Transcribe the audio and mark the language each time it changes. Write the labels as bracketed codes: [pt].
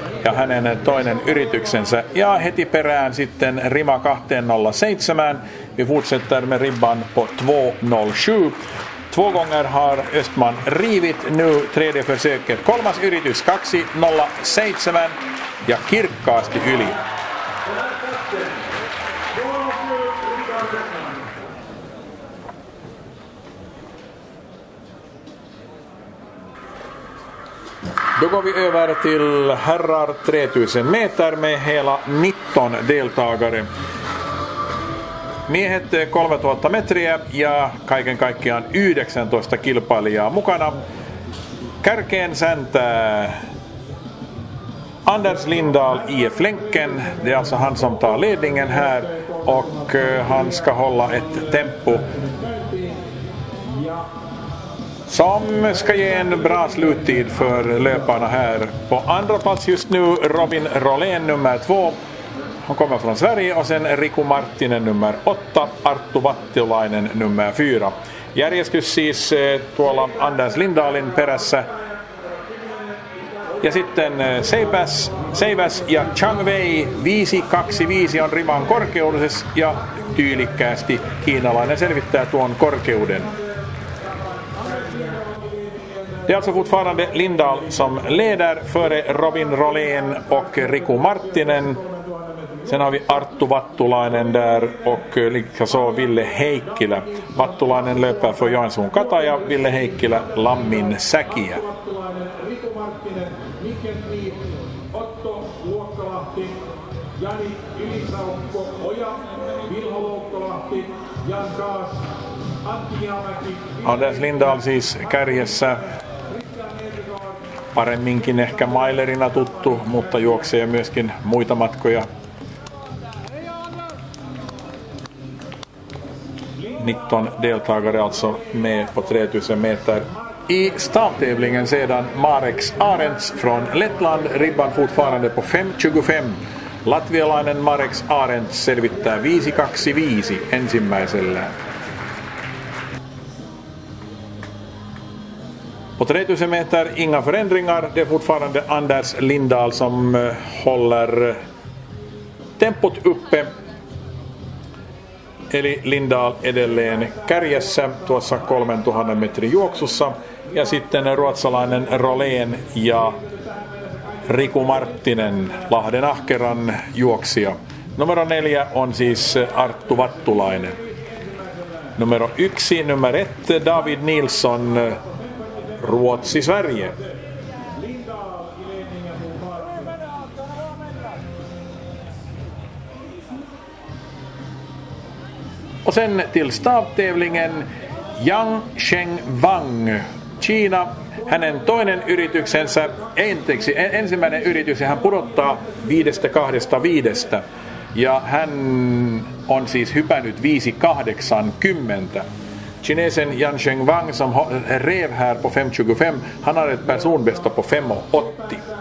[fi] ja hänen toinen yrityksensä. Ja heti perään sitten rima 2.07. [sv] Vi fortsätter med ribban på 2.07. 2 gånger har Östman rivit, nu tredje försöket. [fi] Kolmas yritys 2.07 ja kirkkaasti yli. [sv] Då går vi över till herrar 3000 meter med hela 19 deltagare. [fi] Miehet 3000 metriä ja kaiken kaikkiaan 19 kilpailijaa mukana. Kärkeen säntää Anders Lindahl [sv] i flanken. Det är alltså han som tar ledningen här och han ska hålla ett tempo som ska ge en bra sluttid för löparna här. På andra plats just nu Robin Rolén nummer 2. Han kommer från Sverige och sen Riku Marttinen nummer 8, Arttu Vattilainen nummer 4. [fi] Järjestys siis tuolla Anders Lindahlin perässä. Ja sitten Seiväs ja Chang Wei 5.25 on riman korkeudessa ja tyylikkäästi kiinalainen selvittää tuon korkeuden. [sv] Det är alltså fortfarande Lindahl som leder före Robin Rolén och Riku Marttinen. Sen har vi Arttu Vattulainen där och likaså Ville Heikkilä. Vattulainen löper för Joensuu Kata ja Ville Heikkilä Lammin Säkiä. [fi] Riku Marttinen, Mikkel Niit, Otto Luokkalahti, Jani Ylisaukko, Oja, Vilho Luokkalahti, Jan Kaas, Antti Jaamäki. Anders Lindahl siis kärjessä. Paremminkin ehkä mailerina tuttu, mutta juoksee myöskin muita matkoja. [sv] 19 deltagare alltså med på 3000 meter. I stavtävlingen sedan Mareks Arents från Lettland, ribban fortfarande på 5.25. [fi] Latvialainen Mareks Arents selvittää 5.25 ensimmäisellään. [sv] På 3000 meter inga förändringar, det är fortfarande Anders Lindahl som håller tempot uppe. [fi] Eli Lindahl edelleen kärjessä tuossa 3000 metrin juoksussa. Ja sitten ruotsalainen Rolén ja Riku Marttinen, Lahden ahkeran juoksija. Numero 4 on siis Arttu Vattulainen. Numero 1, [sv] nummer 1, [fi] David Nilsson, Ruotsi, Sverige. [sv] Och sen till stavtävlingen Yang Sheng Wang, Kiina. [fi] Hänen toinen yrityksensä, ensimmäinen yritys, hän pudottaa 5.25. Ja hän on siis hypännyt 5.80. [sv] Kinesen Yang Sheng Wang som rev här på 5.25, han har ett personbästa på 5.80.